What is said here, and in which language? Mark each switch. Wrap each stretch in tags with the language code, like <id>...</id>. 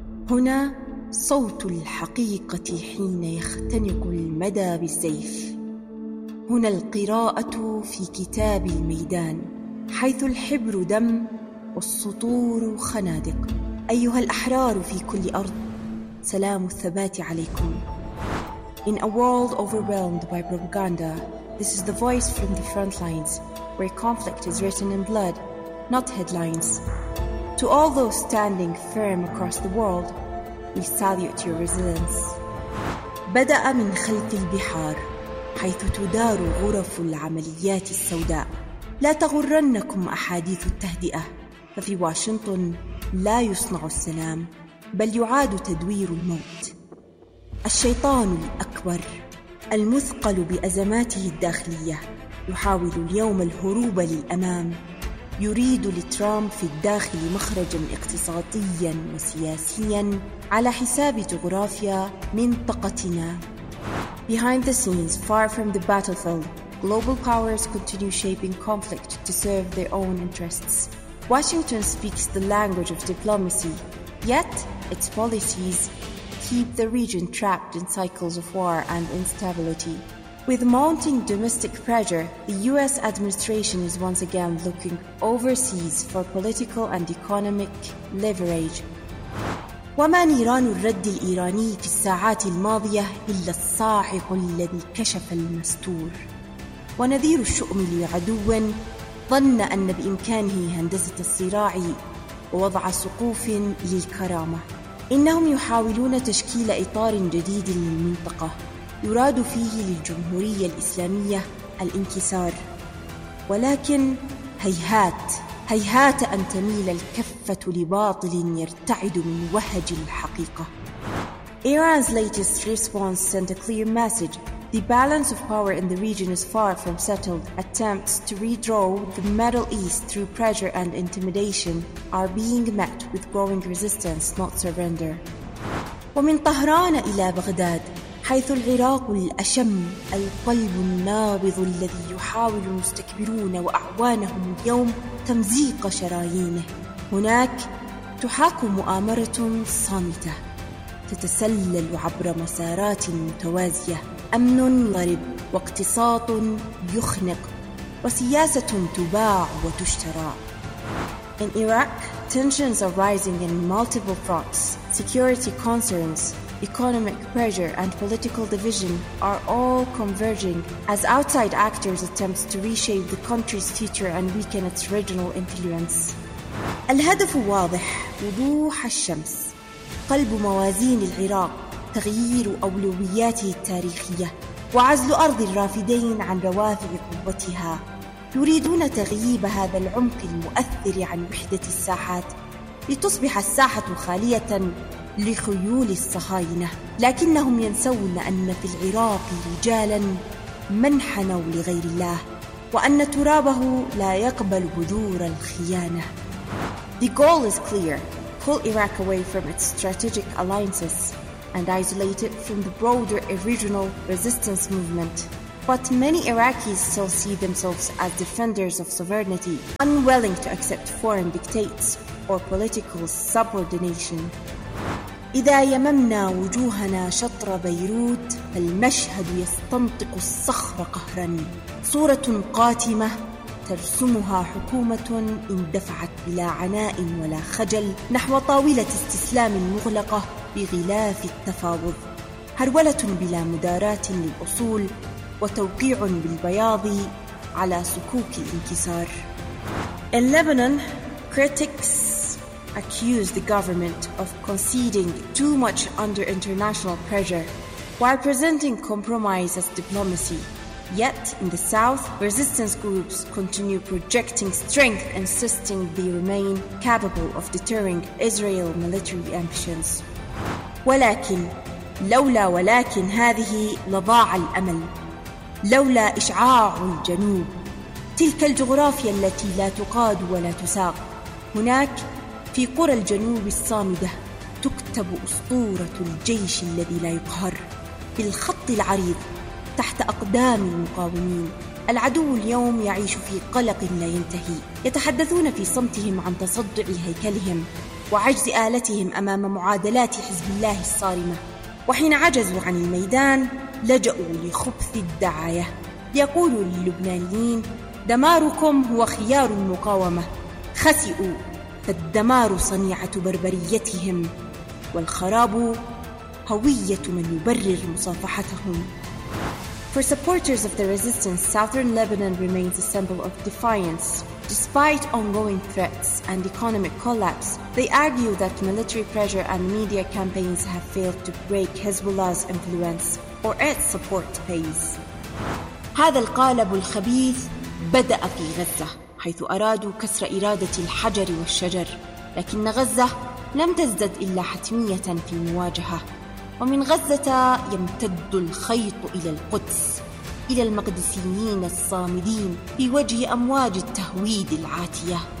<ar>هنا صوت الحقيقة حين يختنق المدى بالسيف. هنا القراءة في كتاب الميدان حيث الحبر دم والسطور خنادق. أيها الأحرار في كل أرض، سلام الثبات عليكم.</ar> <en>In a world overwhelmed by propaganda, this is the voice from the front lines, where conflict is written in blood, not headlines. To all those standing firm across the world, we salute your resilience.</en> <ar>بدأ من خلف البحار، حيث تدار غرف العمليات السوداء. لا تغرنكم أحاديث التهدئة، ففي واشنطن لا يصنع السلام بل يعاد تدوير الموت. الشيطان الأكبر المثقل بأزماته الداخلية يحاول اليوم الهروب للأمام. يريد لترامب في الداخل مخرجا اقتصاديا وسياسيا على حساب جغرافيا منطقتنا.</ar> <en>Behind the scenes, far from the battlefield, global powers continue shaping conflict to serve their own interests. Washington speaks the language of diplomacy, yet its policies keep the region trapped in cycles of war and instability. With mounting domestic pressure, the US administration is once again looking overseas for political and economic leverage.</en> <ar>وما نيران الرد الإيراني في الساعات الماضية إلا الصاعق الذي كشف المستور. ونذير الشؤم لعدو ظن أن بإمكانه هندسة الصراع ووضع سقوف للكرامة. إنهم يحاولون تشكيل إطار جديد للمنطقة يراد فيه للجمهورية الإسلامية الانكسار. ولكن هيهات، هيهات أن تميل الكفة لباطل يرتعد من وهج الحقيقة.</ar> <en>Iran's latest response sent a clear message. The balance of power in the region is far from settled. Attempts to redraw the Middle East through pressure and intimidation are being met with growing resistance, not surrender.</en> <ar>ومن طهران إلى بغداد، حيث العراق الأشم، القلب النابض الذي يحاول المستكبرون وأعوانهم اليوم تمزيق شرايينه. هناك تحاك مؤامرة صامتة تتسلل عبر مسارات متوازية. أمن ضرب واقتصاد يخنق وسياسة تباع وتشترى.</ar> <en>In Iraq, tensions are rising in multiple fronts. Security concerns, economic pressure and political division are all converging as outside actors attempt to reshape the country's future and weaken its regional influence.</en> <ar>الهدف واضح، وضوح الشمس. قلب موازين العراق، تغيير أولوياته التاريخية وعزل أرض الرافدين عن روافع قوتها. يريدون تغييب هذا العمق المؤثر عن وحدة الساحات لتصبح الساحة خالية لخيول الصهاينة. لكنهم ينسون أن في العراق رجالا من حنوا لغير الله وأن ترابه لا يقبل بذور الخيانة.</ar> <en>The goal is clear. Pull Iraq away from its strategic alliances and isolate it from the broader regional resistance movement. But many Iraqis still see themselves as defenders of sovereignty, unwilling to accept foreign dictates or political subordination.</en> <ar>إذا يممنا وجوهنا شطر بيروت المشهد يستنطق الصخر قهراً، صورة قاتمة ترسمها حكومة اندفعت بلا عناء ولا خجل نحو طاولة استسلام مغلقة بغلاف التفاوض، هرولة بلا مدارات للأصول وتوقيع بالبياض على سكوك الانكسار.</ar> <en>In Lebanon, critics accuse the government of conceding too much under international pressure while presenting compromise as diplomacy. Yet, in the south, resistance groups continue projecting strength, insisting they remain capable of deterring Israel military ambitions.</en> <ar>ولكن لولا ولكن هذه لضاع الأمل، لولا إشعاع الجنوب، تلك الجغرافيا التي لا تقاد ولا تساق. هناك في قرى الجنوب الصامدة تكتب أسطورة الجيش الذي لا يقهر بالخط العريض تحت أقدام المقاومين. العدو اليوم يعيش في قلق لا ينتهي، يتحدثون في صمتهم عن تصدع هيكلهم وعجز آلتهم أمام معادلات حزب الله الصارمة، وحين عجزوا عن الميدان لجأوا لخبث الدعاية. يقولوا للبنانيين: دماركم هو خيار المقاومة، خسئوا فالدمار صنيعة بربريتهم، والخراب هوية من يبرر مصافحتهم.</ar> <en>For supporters of the resistance, southern Lebanon remains a symbol of defiance. Despite ongoing threats and economic collapse, they argue that military pressure and media campaigns have failed to break Hezbollah's influence or its support base.</en> <ar>هذا القالب الخبيث بدأ في غزة، حيث أرادوا كسر إرادة الحجر والشجر، لكن غزة لم تزدد إلا حتمية في المواجهة. ومن غزة يمتد الخيط إلى القدس، إلى المقدسيين الصامدين في وجه أمواج التهويد العاتية.</ar>